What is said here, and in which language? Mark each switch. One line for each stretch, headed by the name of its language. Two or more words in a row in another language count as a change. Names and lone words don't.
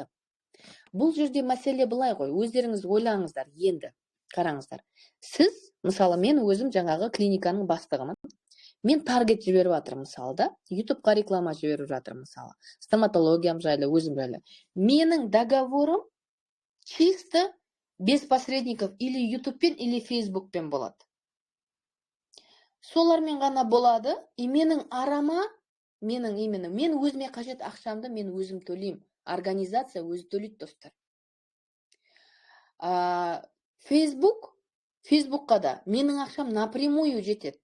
Kazakh: Бұл жерде мәселе былай ғой, өздеріңіз ойлаңыздар енді, қараңыздар. Сіз, мысалы, мен өзім жаңағы клиниканың бастығымын. Мен таргет жіберіп жатырмын, мысалы да, YouTube-ға реклама жіберіп жатырмын, мысалы. Стоматологиям жайлы, өзім жайлы. Менің договорым
Russian: чисто без посредников или
Kazakh: YouTube-пен, или Facebook-пен болады. Солармен ғана болады, и менің арама, мен өзіме қажет ақшамды мен өзім төлеймін. Организация өзі төлейді, достар. Facebookқа да менің ақшам напрямую жетеді.